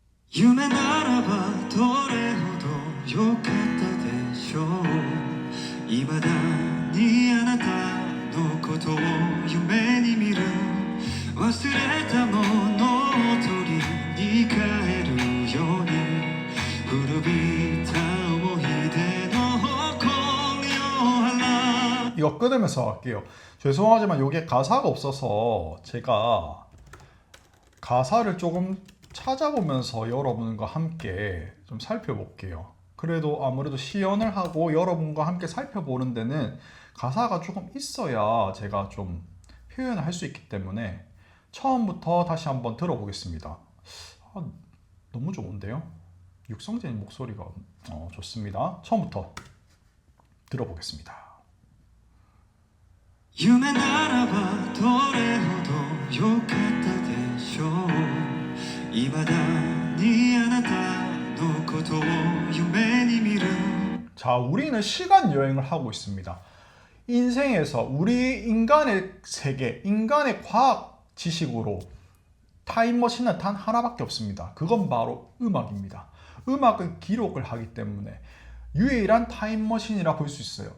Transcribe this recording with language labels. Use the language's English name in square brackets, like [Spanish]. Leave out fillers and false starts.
[Japanese] 夢ならばどれほど良かったでしょう未だにあなたのことを夢に見る忘れたものを取りに帰るように古びた思い出の誇りを払う [Korean] 이거 끊으면서 할게요. 죄송하지만 이게 가사가 없어서 제가 가사를 조금 찾아보면서 여러분과 함께 좀 살펴볼게요. 그래도 아무래도 시연을 하고 여러분과 함께 살펴보는 데는 가사가 조금 있어야 제가 좀 표현을 할 수 있기 때문에 처음부터 다시 한번 들어보겠습니다. 너무 좋은데요? 육성재님 목소리가 좋습니다. 처음부터 들어보겠습니다. [Japanese] 夢ならばどれほど良かったでしょう未だにあなたのことを夢に見る [Korean] 자, 우리는 시간 여행을 하고 있습니다. 인생에서 우리 인간의 세계, 인간의 과학 지식으로 타임머신은 단 하나밖에 없습니다. 그건 바로 음악입니다. 음악은 기록을 하기 때문에 유일한 타임머신이라 볼 수 있어요.